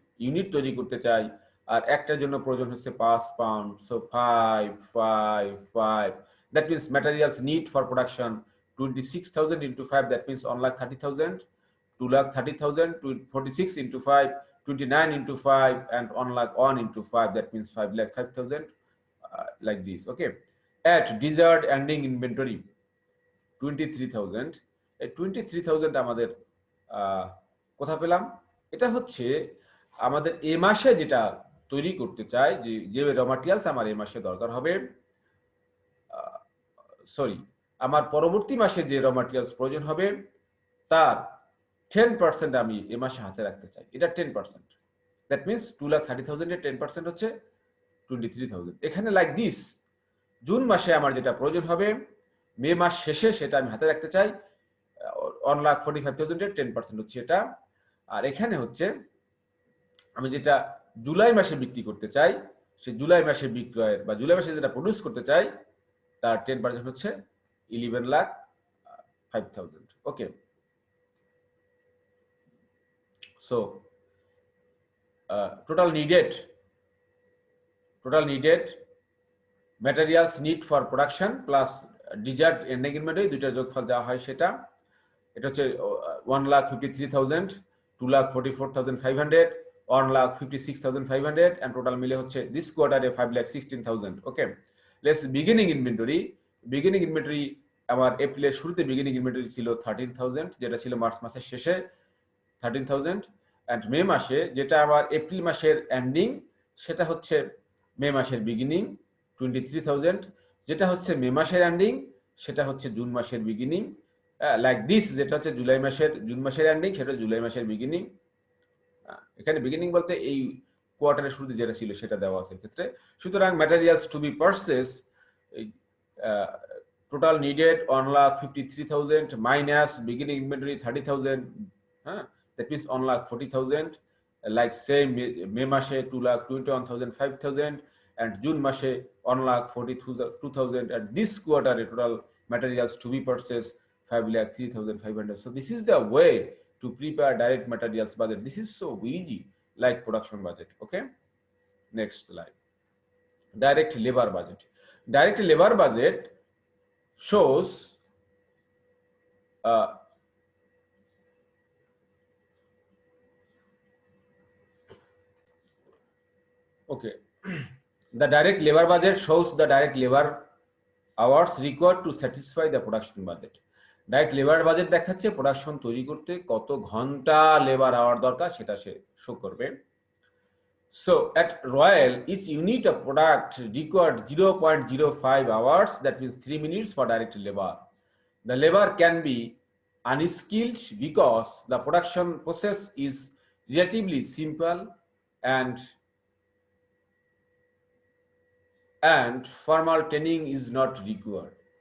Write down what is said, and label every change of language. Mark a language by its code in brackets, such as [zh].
[bn] Unit তৈরি করতে চাই, আর একটার জন্য প্রয়োজন হচ্ছে 5 pound, [en] So 5 5 5, that means materials need for production 26,000 into 5, that means 1,30,000, 2,30,000 to 46 into 5, 29 into 5, and 1,01 into 5, that means 5,05,000, like this. Okay, at desired ending inventory 23,000, [bn] এই 23,000 আমাদের কোথা পেলাম? এটা হচ্ছে আমাদের এই মাসে যেটা তৈরি করতে চাই, যে র ম্যাটেরিয়ালস আমার এই মাসে দরকার হবে, সরি, আমার পরবর্তী মাসে যে র ম্যাটেরিয়ালস প্রয়োজন হবে তার 10% আমি এই মাসে হাতে রাখতে চাই। এটা 10%, [en] that means [bn] 2,30,000 এর 10% হচ্ছে 23,000। এখানে [en] like this, [bn] জুন মাসে আমার যেটা প্রয়োজন হবে মে মাস শেষে সেটা আমি হাতে রাখতে চাই, 1,45,000 এর 10% হচ্ছে এটা। আর এখানে হচ্ছে আমি যেটা জুলাই মাসে বিক্রি করতে চাই, সেই জুলাই মাসে বিক্রয়ের বা জুলাই মাসে যেটা প্রডিউস করতে চাই তার 10% হচ্ছে 11,05,000। [en] okay, so total needed materials need for production plus desired ending inventory, [bn] দুইটার যোগফল দেওয়া হয় সেটা, এটা হচ্ছে [en] 1,53,000, 2,44,500, 1,56,500, and total মিলে হচ্ছে this quarter 5,16,000। [bn] Okay, let's beginning inventory আমার এপ্রিলের শুরুতে বিগিনিং ইনভেন্টরি ছিল 13,000, যেটা ছিল মার্চ মাসের শেষে 13,000, and মে মাসে যেটা আমার এপ্রিল মাসের এন্ডিং সেটা হচ্ছে মে মাসের বিগিনিং 23,000, যেটা হচ্ছে মে মাসের এন্ডিং সেটা হচ্ছে জুন মাসের বিগিনিং, লাইক দিস, যেটা হচ্ছে জুন মাসের এন্ডিং সেটা জুলাই মাসের বিগিনিং। এখানে বিগিনিং বলতে এই কোয়ার্টারের শুরুতে যেটা ছিল সেটা দেওয়া আছে ক্ষেত্রে। [en] সুতরাং materials to be purchase, total needed 1,53,000 minus beginning inventory 30,000, হ্যাঁ, that means 1,40,000, like same May মাসে 2,21,000 5,000, and June মাসে 1,42,000, and this quarter total materials to be purchased 5,03,500. So this is the way to prepare direct materials budget. This is so easy, like production budget. Okay, next slide. Direct labor budget. Direct labor budget shows okay, the direct labor budget shows the direct labor hours required to satisfy the production budget. [bn] Direct labour budget দেখাচ্ছে production তৈরি করতে কত ঘন্টা labour hour দরকার সেটা সে show করবে। [en] So at Royal, each unit of product required 0.05 hours, that means 3 minutes for direct labor. The labor can be unskilled because the production process is relatively simple and formal training is not required.